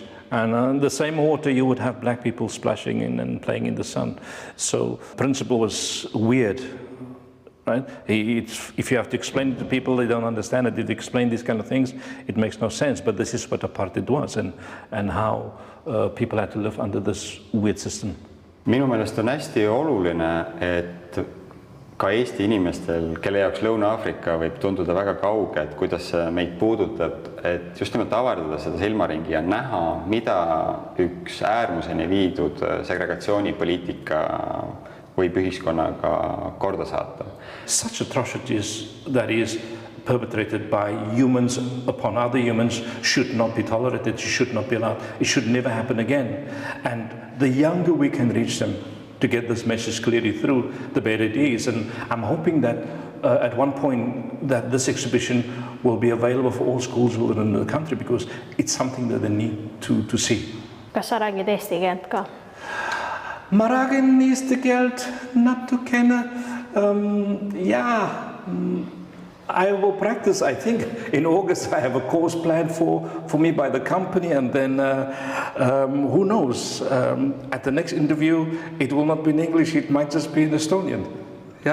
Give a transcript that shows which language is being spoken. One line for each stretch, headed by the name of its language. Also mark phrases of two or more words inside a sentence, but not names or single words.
English: And on the same water you would have black people splashing in and playing in the sun. So the principle was weird. Right? If you have to explain it to people, they don't understand it. If you explain these kind of things, it makes no sense. But this is what apartheid was, and how people had to live under this weird system.
Estonian: Minu meelest on hästi oluline, et ka Eesti inimestel, kelle jaoks Lõuna-Aafrika võib tunduda väga kauge, et kuidas see meid puudutab, et just nimelt avardada seda silmaringi ja näha, mida üks äärmuseni viidud segregatsioonipoliitika võib ühiskonnaga korda saata.
English: Such atrocities that is perpetrated by humans upon other humans should not be tolerated, should not be allowed, it should never happen again. And the younger we can reach them to get this message clearly through, the better it is. And I'm hoping that at one point that this exhibition will be available for all schools within the country because it's something that they need to see.
Estonian: Kas sa räägid eesti keelt ka? Ma räägin eesti keelt natukene,
English: I will practice, I think, in August. I have a course planned for me by the company, and then who knows, at the next interview, it will not be in English, it might just be in Estonian.